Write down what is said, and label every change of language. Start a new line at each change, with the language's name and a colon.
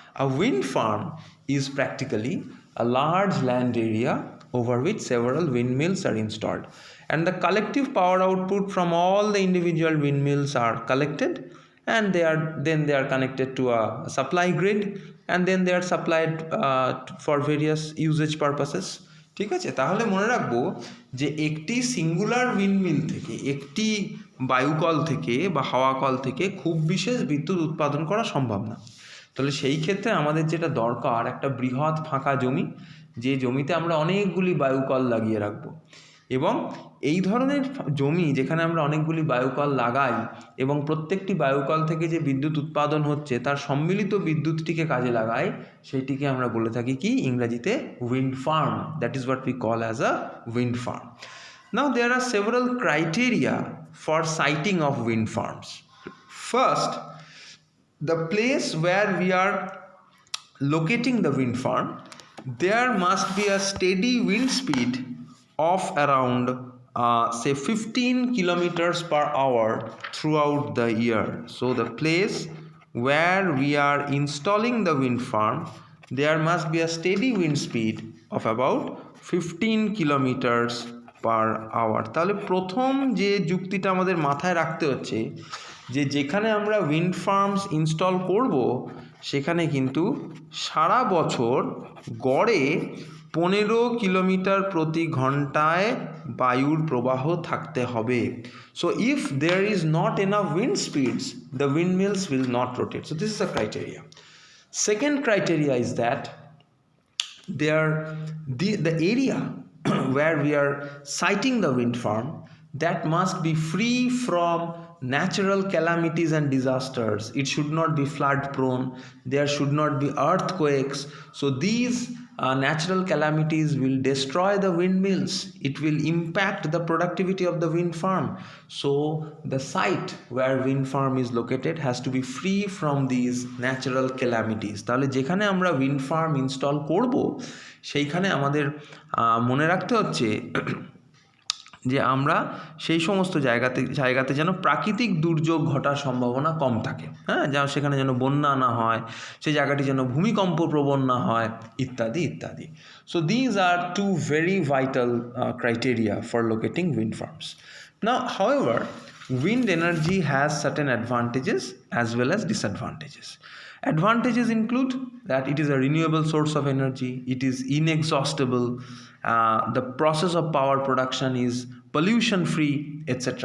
English: A wind farm is practically a large land area over which several windmills are installed, and the collective power output from all the individual windmills are collected, and they are connected to a supply grid, and then they are supplied for various usage purposes.
Bangla: ঠিক আছে, তাহলে মনে রাখবো যে একটি singular windmill থেকে, একটি বায়ুকল থেকে বা হাওয়া কল থেকে খুব বিশেষ বিদ্যুৎ উৎপাদন করা সম্ভব না। তাহলে সেই ক্ষেত্রে আমাদের যেটা দরকার, একটা বৃহৎ ফাঁকা জমি, যে জমিতে আমরা অনেকগুলি বায়ুকল লাগিয়ে রাখবো, এবং এই ধরনের জমি যেখানে আমরা অনেকগুলি বায়ুকল লাগাই এবং প্রত্যেকটি বায়ুকল থেকে যে বিদ্যুৎ উৎপাদন হচ্ছে তার সম্মিলিত বিদ্যুৎটিকে কাজে লাগাই, সেইটিকে আমরা বলে থাকি কি ইংরেজিতে wind farm.
English: That is what we call as a wind farm. Now there are several criteria for siting of wind farms. First, the place where we are locating the wind farm, there must be a steady wind speed of around say 15 kilometers per hour throughout the year. So the place where we are installing the wind farm, there must be a steady wind speed of about 15 kilometers per hour.
Bangla: তাহলে প্রথম যে যুক্তিটা আমাদের মাথায় রাখতে হচ্ছে যে যেখানে আমরা উইন্ড ফার্মস ইনস্টল করব সেখানে কিন্তু সারা বছর গড়ে 15 কিলোমিটার প্রতি ঘন্টায় বায়ুর প্রবাহ থাকতে হবে.
English: So if there is not enough wind speeds, the windmills will not rotate. So this is a criteria. Second criteria is that the area where we are siting the wind farm, that must be free from natural calamities and disasters. It should not be flood prone, there should not be earthquakes. So these natural calamities will destroy the windmills, it will impact the productivity of the wind farm. So the site where wind farm is located has to be free from these natural calamities.
Bangla: তাহলে যেখানে আমরা wind farm install করব সেইখানে আমাদের মনে রাখতে হচ্ছে যে আমরা সেই সমস্ত জায়গাতে যেন প্রাকৃতিক দুর্যোগ ঘটার সম্ভাবনা কম থাকে, হ্যাঁ, যেন সেখানে যেন বন্যা না হয়, সেই জায়গাটি যেন ভূমিকম্প প্রবণ না হয়, ইত্যাদি ইত্যাদি.
English: So these are two very vital criteria for locating wind farms. Now however, wind energy has certain advantages as well as disadvantages. Advantages include that it is a renewable source of energy, it is inexhaustible, the process of power production is pollution free, etc.